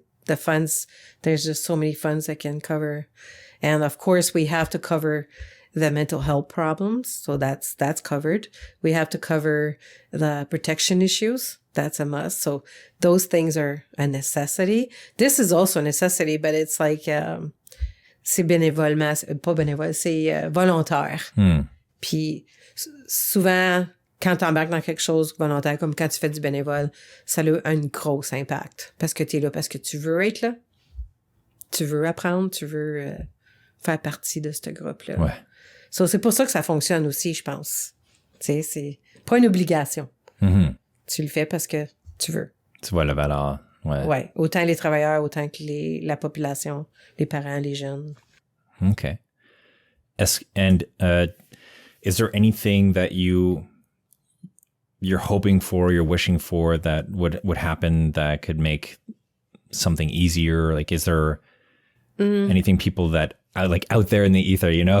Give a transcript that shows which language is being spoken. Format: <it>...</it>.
<en>The funds, there's just so many funds that can cover. And of course, we have to cover the mental health problems. So that's covered. We have to cover the protection issues. That's a must. So those things are a necessity. This is also a necessity, but it's like,</en> <fr>c'est bénévolement, pas bénévole, c'est volontaire. Puis souvent, quand tu embarques dans quelque chose volontaire, comme quand tu fais du bénévole, ça a un gros impact. Parce que tu es là, parce que tu veux être là. Tu veux apprendre, tu veux faire partie de ce groupe-là. Ouais. So, c'est pour ça que ça fonctionne aussi, je pense. Tu sais, c'est pas une obligation. Tu le fais parce que tu veux. Tu vois la valeur. Ouais. Ouais. Autant les travailleurs, autant que la population, les parents, les jeunes.</fr> <en>Okay. And is there anything that you're hoping for, you're wishing for that would happen that could make something easier? Like, is there anything people that are like out there in the ether, you know?</en>